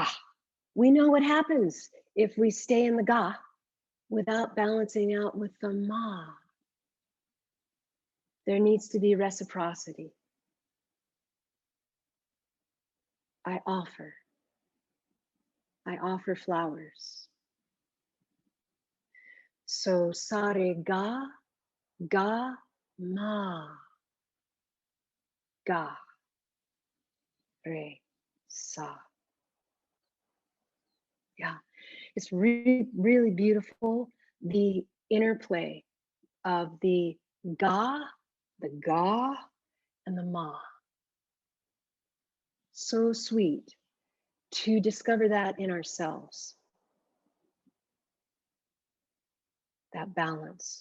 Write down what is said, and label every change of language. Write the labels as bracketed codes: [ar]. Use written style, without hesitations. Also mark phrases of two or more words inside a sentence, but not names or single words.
[en] We know what happens if we stay in the ga without balancing out with the ma. There needs to be reciprocity. I offer flowers. So sare ga, ga, ma, ga, re, sa. Yeah, it's really, really beautiful. The interplay of the ga, and the ma. So sweet to discover that in ourselves, that balance.